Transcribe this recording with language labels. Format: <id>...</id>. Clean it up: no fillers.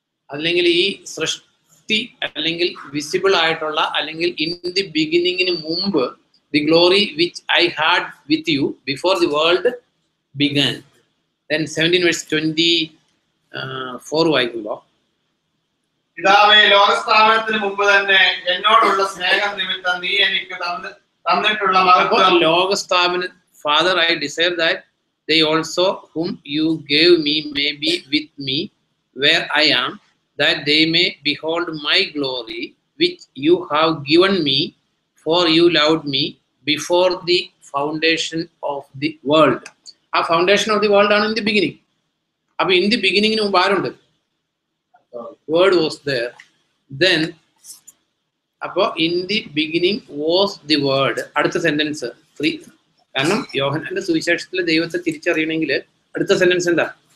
<ml>അല്ലെങ്കിൽ ഈ സൃഷ്ടി അല്ലെങ്കിൽ വിസിബിൾ ആയിട്ടുള്ള അല്ലെങ്കിൽ ഇൻ ദി ബിഗിനിങ്ങിന് മുമ്പ്,</ml> <en>the glory which I had with you before the world began.</en> <ml>Then 17:24 വായിക്കുമ്പോ, പിതാവേ, ലോകസ്ഥാപനത്തിന് മുമ്പ് തന്നെ എന്നോടുള്ള സ്നേഹം നിമിത്തം നീ എനിക്ക് തന്നിട്ടുള്ള മഹത്വം. ലോകസ്ഥാപന</ml> <en>Father, I desire that they also whom you gave me may be with me where I am, that they may behold my glory which you have given me, for you loved me before the foundation of the world.</en> <ml>ആ foundation of the world ആണ് in the beginning. അപ്പൊ in the ബിഗിനിങ്ങിന് മുമ്പ് ആരുണ്ട്?</ml> <en>Word was there. Then അപ്പോ in the beginning was the word.</en> <ml>അടുത്ത sentence 3. കാരണം യോഹന്നാന്റെ സുവിശേഷത്തിലെ ദൈവത്തെ തിരിച്ചറിയണമെങ്കിൽ അടുത്ത സെന്റൻസ് എന്താ?</ml>